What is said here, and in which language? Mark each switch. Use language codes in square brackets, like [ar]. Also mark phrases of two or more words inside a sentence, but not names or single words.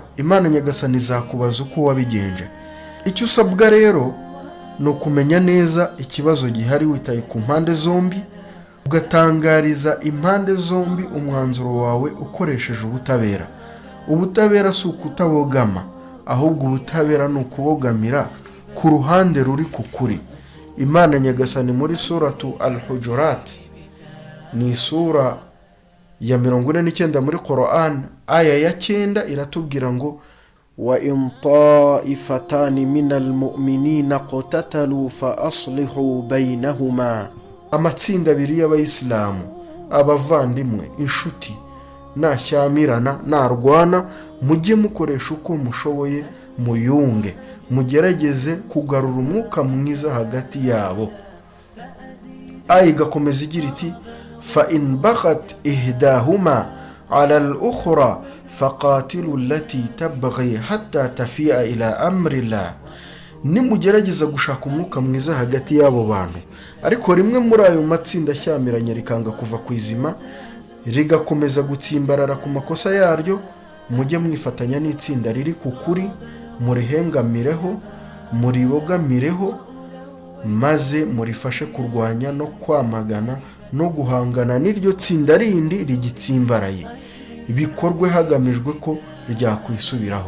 [rw] Imana nyagasani izakubaza uko wabigenje. Icyo usabwa rero ni ukumenya neza ikibazo gihari witaye ku mpande zombi, ugatangariza impande zombi umwanzuro wawe ukoresheje ubutabera. Ubutabera si ukutabogama, ahubwo ubutabera ni ukubogamira ku ruhande ruri ku kuri. Imana nyagasani muri suratu Al-Hujurat, ni sura ya 49 muri Quran, aya ya 9 iratubwira ngo, [ar] وإن طائفتان من المؤمنين اقتتلوا فأصلحوا بينهما. [rw] Amatsinda abiri y'abayisilamu, abavandimwe, inshuti, nashyamirana, narwana, mujye mukoresha uko mushoboye, muyunge, mugerageze kugarura umwuka mwiza hagati yabo. Aya igakomeza igira iti [ar] فإن بغت إحداهما على الأخرى فقاتلوا التي تبغي حتى تفيء إلى أمر الله. [rw] Nimugerageza gushaka umwuka mwiza hagati y'abo bantu, ariko rimwe muri ayo matsinda ashyamiranye rikanga kuva ku izima, rigakomeza gutsimbarara ku makosa yaryo, mujye mwifatanya n'itsinda riri ku kuri, murihengamireho, muribogamireho, maze murifashe kurwanya no kwamagana no guhangana n'iryo tsinda rindi rigitsimbaraye, bikorwe hagamijwe ko ryakwisubiraho.